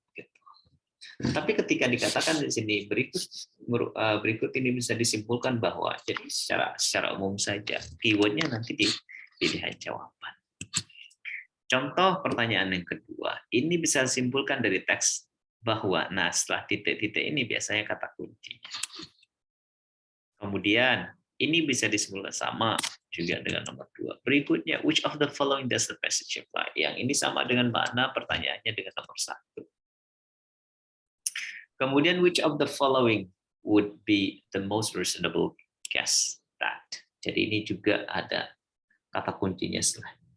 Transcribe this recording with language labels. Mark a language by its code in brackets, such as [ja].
[id] Gitu. Tapi ketika dikatakan di sini berikut ini bisa disimpulkan bahwa, jadi secara umum saja keywordnya nanti di pilihan jawaban. Contoh pertanyaan yang kedua, ini bisa disimpulkan dari teks bahwa, nah setelah titik-titik ini biasanya kata kuncinya. Kemudian, ini bisa disimpulkan sama juga dengan nomor 2. Berikutnya, [en] which of the following does the passage apply? [id] Yang ini sama dengan makna pertanyaannya dengan nomor 1. Kemudian, [en] which of the following would be the most reasonable guess that? [id] Jadi ini juga ada kata kuncinya setelah.